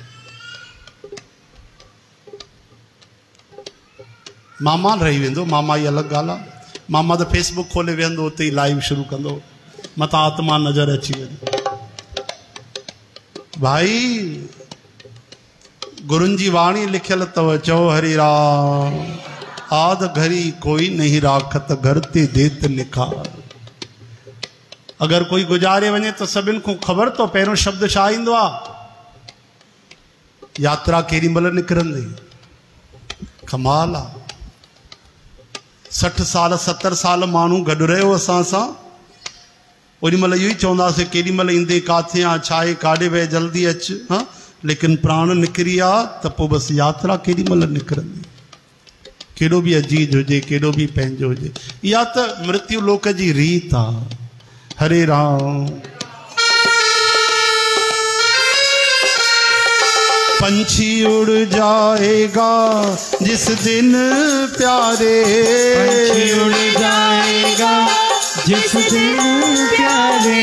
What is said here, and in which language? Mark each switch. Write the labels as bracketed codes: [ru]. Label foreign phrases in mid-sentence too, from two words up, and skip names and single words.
[sd] मामा रही वेंदो, मामा ई अलॻि ॻाल्हि आहे। मामा त फेसबुक खोले वेहंदो, उते ई लाइव शुरू कंदो, मथां आत्मा नज़र अची वेंदी। भाई गुरुनि जी वाणी लिखियल अथव, चओ हरि राम। [hi] आद घरी कोई नहीं राखत, घर ते देत निखार। [sd] अगर कोई गुजारे वञे तो सभिनि खां ख़बर तो पहिरियों शब्द छा ईंदो आहे, यात्रा केॾी महिल निकिरंदी। कमाल आहे। 60 साल 70 साल माण्हू गॾु रहियो असां सां, ओॾी महिल इहो ई चवंदासीं केॾी महिल ईंदे, काथे आहे, छा आहे, काॾे वए, जल्दी अचु। हाँ लेकिन प्राण निकिरी आहे त पोइ बसि यात्रा केॾी महिल निकिरंदी। केॾो बि अजीज हुजे, केॾो बि पंहिंजो हुजे, इहा त मृत्यु लोक जी रीत आहे। हरे राम। [hi] पंछी उड़ जाएगा जिस दिन प्यारे, पंछी उड़ जाएगा जिस दिन प्यारे